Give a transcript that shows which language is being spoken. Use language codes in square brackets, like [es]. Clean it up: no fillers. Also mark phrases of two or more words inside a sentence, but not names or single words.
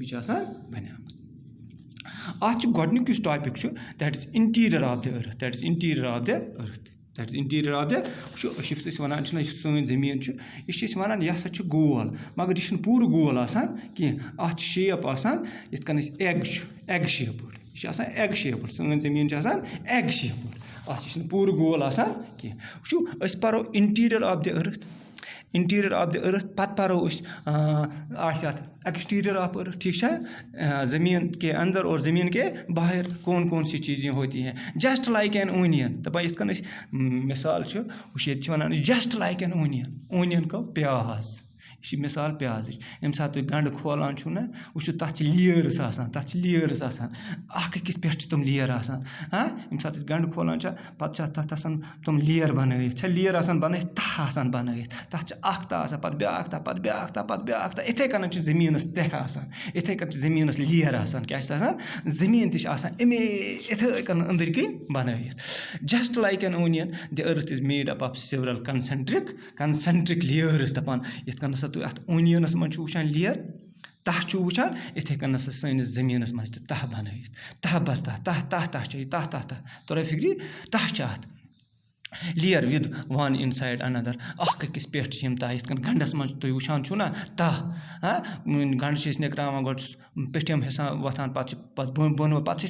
[ks] اَتھ چھُ گۄڈنیُک یُس ٹاپِک چھُ [en] that is interior of the earth [ks] وٕچھو أسۍ وَنان چھِنہ یُس سٲنۍ زٔمیٖن چھُ یہِ چھِ أسۍ وَنان یہِ ہَسا چھُ گول مگر یہِ چھُنہٕ پوٗرٕ گول آسان کینٛہہ اَتھ چھِ شیپ آسان یِتھ کٔنۍ أسۍ [en] egg shaped [ks] یہِ چھِ آسان [en] egg shaped [ks] سٲنۍ زٔمیٖن چھِ آسان [en] egg shaped [ks] اَتھ چھِنہٕ پوٗرٕ گول آسان کینٛہہ وٕچھو أسۍ پَرو [en] interior of the [ks] أرٕتھ پَتہٕ پَرو أسۍ آسہِ اَتھ [en] exterior of earth [ks] ٹھیٖک چھا [ur] زٔمیٖن کے اَنٛدر اور زٔمیٖن کے باہر کون سی چیٖز ہوتی ہیں [en] just like an onion [ks] دَپان یِتھ کٔنۍ أسۍ مِثال چھِ وٕچھ ییٚتہِ چھِ وَنان [en] just like an onion [ks] گوٚو پیاز یہِ چھِ مِثال پیازٕچ ییٚمہِ ساتہٕ تُہۍ گَنٛڈٕ کھولان چھُو نہ وٕچھِو تَتھ چھِ لیٲرٕس آسان اَکھ أکِس پٮ۪ٹھ چھِ تِم لیر آسان ییٚمہِ ساتہٕ أسۍ گَنٛڈٕ کھولان چھِ پَتہٕ چھِ تَتھ آسان تِم لیر بَنٲیِتھ چھےٚ لیر آسان بَنٲیِتھ تَہہ آسان بَنٲیِتھ تَتھ چھِ اَکھ تَہہ آسان پَتہٕ بیٛاکھ تَہہ یِتھَے کٔنۍ چھِ زٔمیٖنَس تہہ آسان یِتھَے کٔنۍ چھِ زٔمیٖنَس لیر آسان کیٛاہ چھِ آسان زٔمیٖن تہِ چھِ آسان یِتھَے کٔنۍ أنٛدٕرۍ کِنۍ بَنٲیِتھ [en] just like an onion the earth is made up of several concentric layers [ks] دَپان یِتھ کٔنۍ ہَسا تُہۍ اَتھ اونینَس منٛز چھُو وٕچھان لیر تَہہ چھُو وٕچھان یِتھَے کٔنۍ ہَسا سٲنِس زٔمیٖنَس منٛز تہِ تَہہ بَنٲیِتھ تَہہ بَر تَہہ چھِ یہِ تَہہ تۄرا فِکرِ تَہہ چھِ اَتھ لیر [en] with one inside [ks] اَنَدَر اَکھ أکِس پٮ۪ٹھ چھِ یِم تَہہ یِتھ کٔنۍ گَنٛڈَس منٛز تُہۍ وٕچھان چھُو نہ تَہہ گَنٛڈٕ چھِ أسۍ نِکراوان گۄڈٕ چھُس پیٚٹھِم حِصہٕ وۄتھان پَتہٕ چھِ بۄنہٕ پَتہٕ چھِ أسۍ